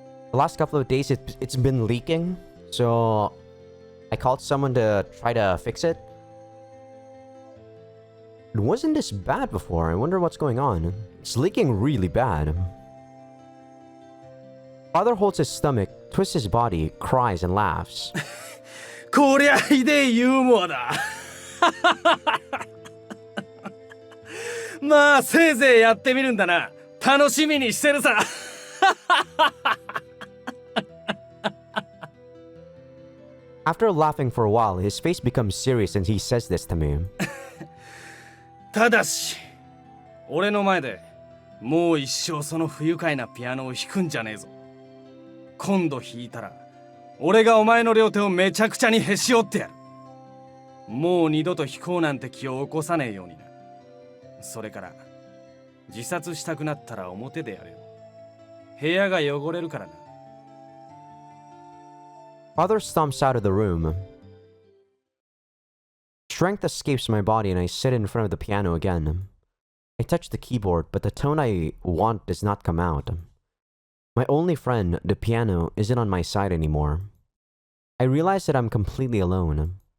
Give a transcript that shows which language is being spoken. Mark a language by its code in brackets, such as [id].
[en] The last couple of days, it's been leaking. So, I called someone to try to fix it. It wasn't this bad before. I wonder what's going on. It's leaking really bad. Father holds his stomach, twists his body, cries, and laughs. [ja] こりゃひでえユーモアだ。まあせいぜいやってみるんだな。楽しみにしてるさ。 After laughing for a while, his face becomes serious and he says this to me. ただし、俺の前でもう一生その不愉快なピアノを弾くんじゃねえぞ。今度弾いたら、俺がお前の両手をめちゃくちゃにへし折ってやる。もう二度と弾こうなんて気を起こさねえようにな。それから、自殺したくなったら表でやれよ。部屋が汚れるからな。 [en] Father stomps out of the room. Strength escapes my body and I sit in front of the piano again. I touch the keyboard, but the tone I want does not come out. My only friend, the piano, isn't on my side anymore. I realize that I'm completely alone.